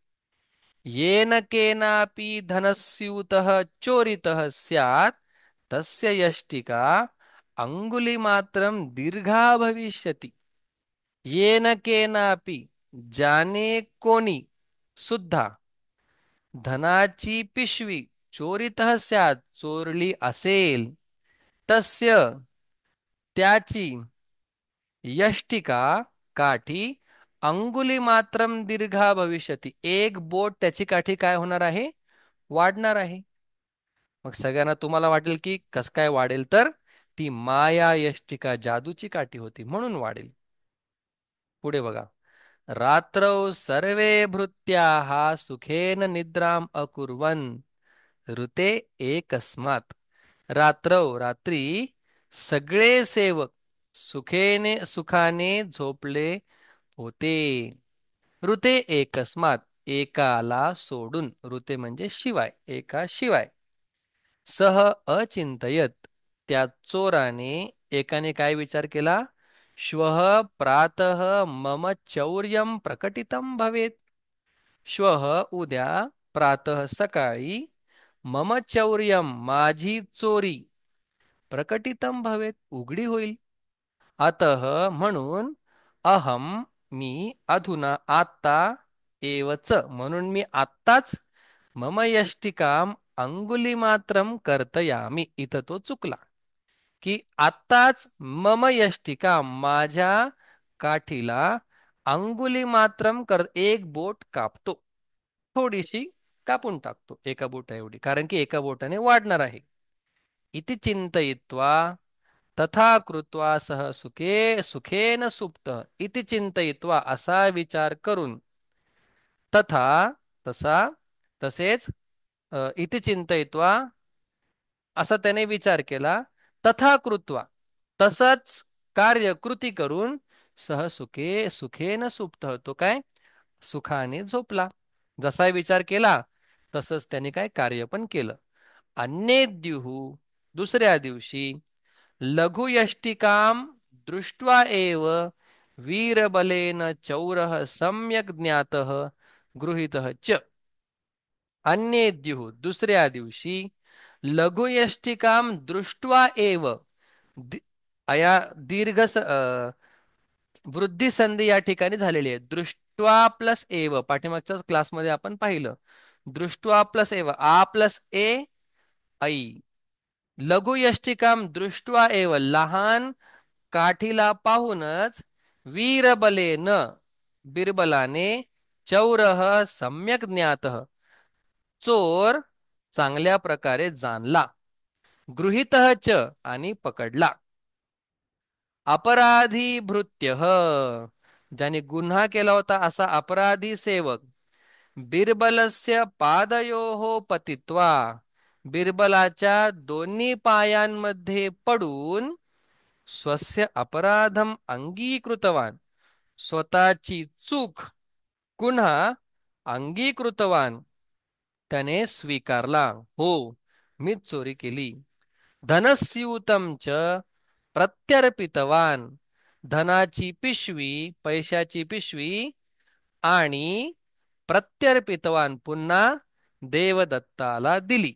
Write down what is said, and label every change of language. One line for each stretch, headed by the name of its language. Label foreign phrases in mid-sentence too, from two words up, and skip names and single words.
Sanskrit: येन केनापि धनस्यूतः चोरितः स्यात् तस्य यष्टिका अंगुलिमात्रं दीर्घा भविष्यति येन केनापि
Marathi: ज्याने कोणी सुद्धा धनाची पिशवी
Sanskrit: चोरितः स्यात्
Marathi: चोरली असेल
Sanskrit: तस्य त्याची
Marathi: यष्टिका काठी
Sanskrit: अंगुली मात्रम दीर्घा भविष्यती
Marathi: एक बोट त्याची काठी काय होणार आहे वाढणार आहे मग सगळ्यांना तुम्हाला वाटेल की कस काय वाढेल तर ती
Sanskrit: माया यष्टिका
Marathi: जादूची काठी होती म्हणून वाढेल पुढे बघा
Sanskrit: रात्रौ सर्वे भृत्याः सुखेन निद्राम अकुर्वन् ऋते एकस्मात् रात्रौ
Marathi: रात्री सगळे सेवक सुखाने झोपले होते
Sanskrit: ऋते एकस्मात
Marathi: एकाला सोडून ऋते म्हणजे शिवाय एका शिवाय
Sanskrit: सह अचिंतयत
Marathi: त्या चोराने एकाने काय विचार केला
Sanskrit: श्वः प्रातः मम चौर्यं प्रकटितं भवेत् श्वः उद्या प्रातः सकाळी मम चौर्यं
Marathi: माझी चोरी
Sanskrit: प्रकटितं भवेत्
Marathi: उघडी होईल
Sanskrit: अतः म्हणून अहम मी अधुना आत्ता एवच
Marathi: म्हणून मी आत्ताच
Sanskrit: मम यष्टिकाम अंगुलीमात्रम कर्तयामी
Marathi: इथं तो चुकला की आत्ताच
Sanskrit: मम यष्टिकाम
Marathi: माझ्या काठीला अंगुलीमात्रम कर एक बोट कापतो थोडीशी कापून टाकतो एका बोटा एवढी कारण की एका बोटाने वाढणार आहे
Sanskrit: इति चिंतयित्वा तथा कृत्वा सह सुखेन सुप्त इति चिंतयित्वा
Marathi: असा विचार करून तथा तसा तसेच
Sanskrit: इति चिंतयित्वा
Marathi: असा त्याने विचार केला
Sanskrit: तथा कृत्वा
Marathi: तसंच कार्य कृती करून
Sanskrit: सुखेन सुप्त
Marathi: तो काय सुखाने झोपला जसा विचार केला तसंच त्याने काय कार्य पण केलं अन्येद्युः दुसऱ्या दिवशी
Sanskrit: लघुयष्टिकां दृष्ट्वा एव वीरबलेन चौरः सम्यक् ज्ञातः गृहीतः च अन्येद्युः
Marathi: दुसऱ्या दिवशी
Sanskrit: लघुयष्टिकां दृष्ट्वा एव
Marathi: अया वृद्धी संधी या ठिकाणी झालेली आहे दृष्ट्वा प्लस एव पाठीमागच्याच क्लासमध्ये आपण पाहिलं. दृष्ट्वा प्लस एव आ प्लस ए ऐ.
Sanskrit: लघु यष्टिकाम दृष्ट्वा एव
Marathi: लहान काठीला पाहूनच वीरबलेन बिरबलाने
Sanskrit: चौरः सम्यक ज्ञातः
Marathi: चोर चांगल्या प्रकारे जाणला.
Sanskrit: गृहीतः च
Marathi: आणि पकडला.
Sanskrit: अपराधी भृत्य
Marathi: ज्याने गुन्हा केला होता असा अपराधी सेवक
Sanskrit: बिरबलस्य पादयोः पतित्वा
Marathi: बिरबलाच्या दोन्ही पायांमध्ये पडून
Sanskrit: स्वस्य अपराधम अंगीकृतवान
Marathi: स्वतःची चूक गुन्हा अंगीकृतवान त्याने स्वीकारला. हो, मीच चोरी केली.
Sanskrit: धनस्यूतं च प्रत्यर्पितवान
Marathi: धनाची पिशवी पैशाची पिशवी आणि प्रत्यर्पितवान पुन्हा देवदत्ताला दिली.